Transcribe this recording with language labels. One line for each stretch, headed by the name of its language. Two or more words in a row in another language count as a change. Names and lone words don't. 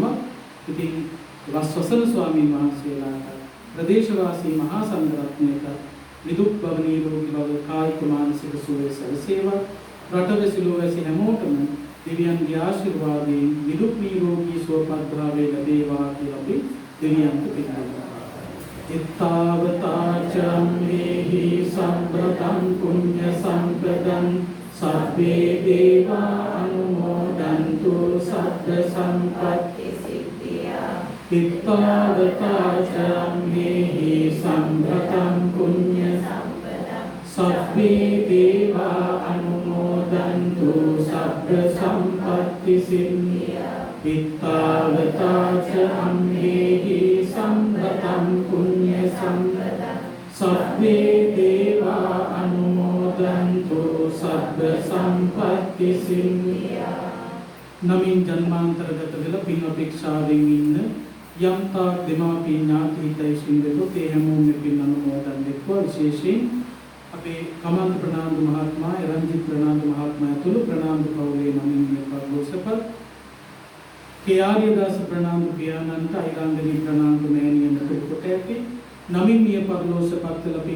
Sinhala: ඉතින් වස්වසන ස්වාමීන් වහන්සේලාට ප්‍රදේශවාසී මහා සංඝරත්නයට නිදුක් බව නිරෝගී බව කායික මානසික සුවය සැලසේවා. රටවැසිලෝ වැසි හැමෝටම දෙවියන්ගේ ආශිර්වාදයෙන් නිදුක් නිරෝගී සුවපත් භාවය ලැබේවා කියලා අපි දෙවියන්ට පිළිගන්නවා.
Pali: ittavataචම්මේහි සම්පතං පුඤ්ඤ සම්පතං සබ්බේ දේවා අනුමෝදන්තු සබ්බ සම්පත්ති සිද්ධියා. ittavataචම්මේහි සම්පතං පුඤ්ඤ සම්පතං සබ්බේ දේවා අනුමෝදන්තු සබ්බ සම්පත්ති සිද්ධියා. इत्तावताच अम्मेहि सम्भतं पुण्य सम्पदं सब्बे देवा अनुमोदन्तु सब्ब संपत्ति सिद्धिया
Sinhala: नमिන් ජන්මාන්තරගත වෙලා පින් අපේක්ෂාවෙන් ඉන්න යම් තාක් දෙමාපිය ඥාති හිතයිසින් වෙතොත් ඒ හැමෝම මේ පින් අනුමෝදන් වෙත්වා විශේෂයෙන් අපේ කමන්ත ප්‍රනාන්දු මහත්මයා රංජිත් ප්‍රනාන්දු මහත්මයා ඇතුළු ප්‍රනාන්දු පවුලේ නමින් මේ පරිලෝසපත් කේආර්යදාස ප්‍රනාන්දු පියාණන්ට අයිරංගනී ප්‍රනාන්දු මෑණියන්ට කොට ඇති නමින් මේ පරිලෝසපත් වෙලා පින්